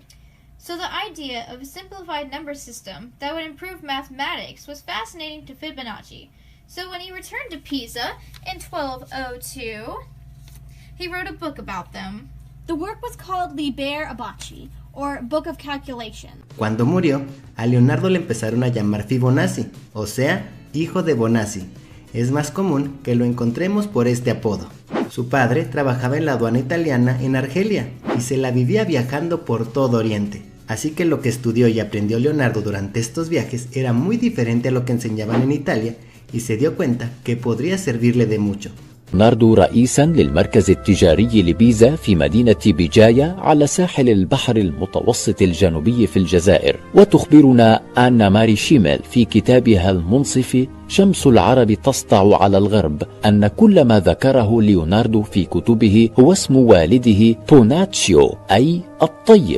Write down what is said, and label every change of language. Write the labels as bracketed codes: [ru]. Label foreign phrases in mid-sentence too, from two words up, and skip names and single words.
[en] So the idea of a simplified number system that would improve mathematics was fascinating to Fibonacci. So when he returned to Pisa in 1202, he wrote a book about them. The work was called Liber Abaci, or Book of Calculation. [es] Cuando murió, a Leonardo le empezaron a llamar Fibonacci, o sea, hijo de Bonacci. Es más común que lo encontremos por este apodo. Su padre trabajaba en la aduana italiana en Argelia y se la vivía viajando por todo Oriente. Así que lo que estudió y aprendió Leonardo durante estos viajes era muy diferente a lo que enseñaban en Italia y se dio cuenta que podría servirle de mucho. [ar] ليوناردو رئيسا للمركز التجاري لبيزا في مدينة بجاية على ساحل البحر المتوسط الجنوبي في الجزائر. وتخبرنا آنا ماري شيميل في كتابها المنصف شمس العرب تسطع على الغرب أن كل ما ذكره ليوناردو في كتبه هو اسم والده بوناتشيو أي الطيب.